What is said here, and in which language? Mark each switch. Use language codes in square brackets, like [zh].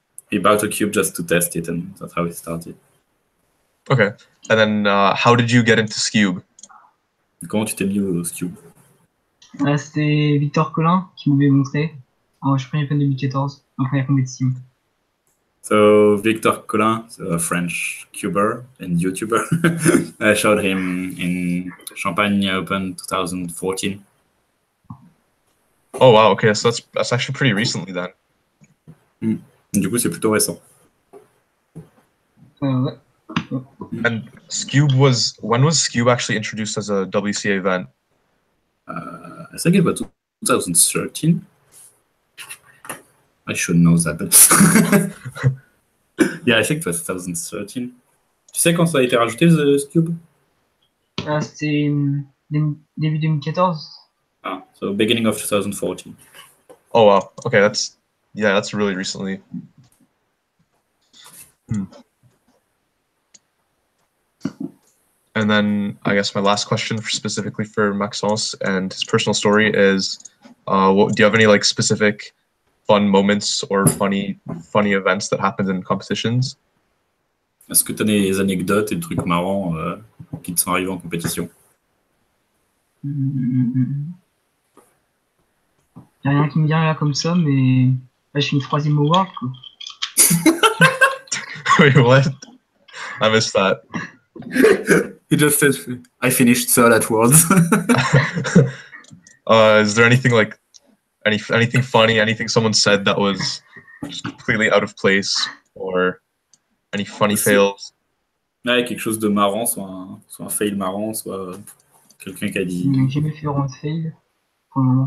[en] He bought a cube just to test it, and that's how it started. Okay. And then how did you get into Skewb? [fr] Comment tu t'es mis au Skewb? Là c'était Victor Collin qui m'avait montré. Alors, je suis premier fan 2014, en première compétition. [en] So Victor Collin, a French cuber and YouTuber, I showed him in Champagne Open 2014. Oh wow, okay, so that's actually pretty recently then. [fr] Du coup, c'est plutôt récent. Ouais. [en] And when was Skewb actually introduced as a WCA event? I think it was 2013. I should know that, but yeah, I think it was 2013. [fr] Tu sais quand ça a été rajouté, the Skewb? Là c'était début 2014. [en] Ah, so beginning of 2014. Oh wow, okay, that's really recently. And then I guess my last question specifically for Maxence and his personal story is, do you have any like specific fun moments or funny events that happened in competitions? [fr] Est-ce que tu as des anecdotes et des trucs marrants qui te sont arrivés en compétition? Il n'y a rien qui me vient là comme ça, mais là je suis une troisième au World quoi. [en] Wait, what? I missed that. He just said, I finished third at Worlds. Is there anything like anything funny, anything someone said that was just completely out of place, or any funny fails? [fr] Ouais, quelque chose de marrant, soit un fail marrant, soit quelqu'un qui a dit. J'ai jamais fait vraiment de fail pour le moment.